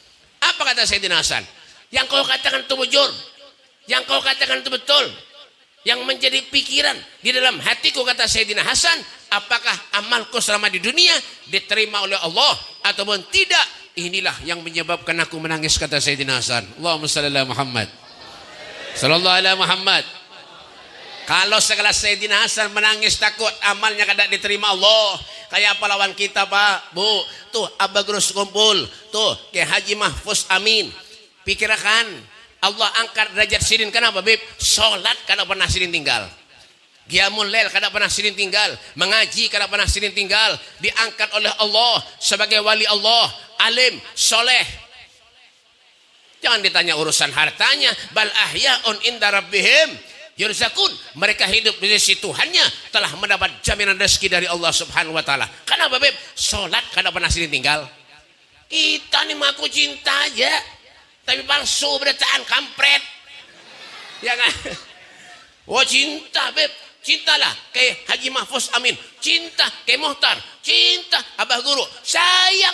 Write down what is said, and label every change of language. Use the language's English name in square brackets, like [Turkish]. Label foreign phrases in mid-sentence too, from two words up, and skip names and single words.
[Banjar] Apa kata Sayyidina Hasan? Yang kau katakan itu bujur. Yang kau katakan itu betul. Yang menjadi pikiran di dalam hatiku, kata Sayyidina Hasan, apakah amalku selama di dunia diterima oleh Allah ataupun tidak? Inilah yang menyebabkan aku menangis, kata Sayyidina Hasan. [Arabic] اللهم صل على محمد. صلى الله عليه محمد. [Banjar] Kalau segala Sayyidina Hasan menangis takut amalnya kada diterima Allah, kayak apa lawan kita, Pak, Bu? Tuh Abah Grus kumpul, tuh ke Haji Mahfuz Amin. Pikirkan Allah angkat derajat sidin, kenapa, Beb? Salat kada pernah sidin tinggal. [Arabic] قيام الليل [Banjar] kada pernah sidin tinggal. Mengaji kada pernah sidin tinggal. Diangkat oleh Allah sebagai wali Allah, alim, soleh. Jangan ditanya urusan hartanya. [Arabic] بل أحياء عند ربهم يرزقون. [Banjar] Mereka hidup di sisi Tuhannya, telah mendapat jaminan rezeki dari Allah [Arabic] سبحانه وتعالى. [Banjar] Kenapa, Beb? Salat kada pernah sidin tinggal. Kita nih mengaku cinta aja, tapi palsu beritaan, kampret. Ya kan? Oh cinta, Beb. Cintalah kayak Haji Mahfuz Amin. Cinta kayak Muhtar. Cinta Abah Guru. Sayang.